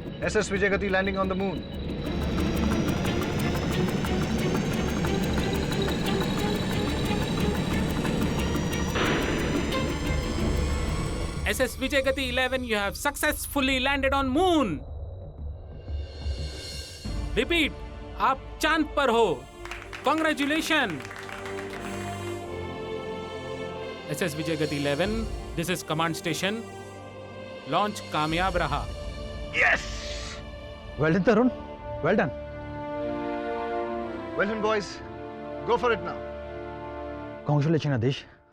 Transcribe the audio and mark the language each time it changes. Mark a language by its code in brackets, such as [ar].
[en] SS Vijayagati landing on the moon. SS Vijayagati 11, you have successfully landed on moon. Repeat, [hi] आप चांद पर हो. [en] Congratulations. SS Vijayagati 11, this is command station. [hi] Launch कामयाब रहा. [en] Well done Tarun, well done. Well done, boys. Go for it now. Congratulation Adhish.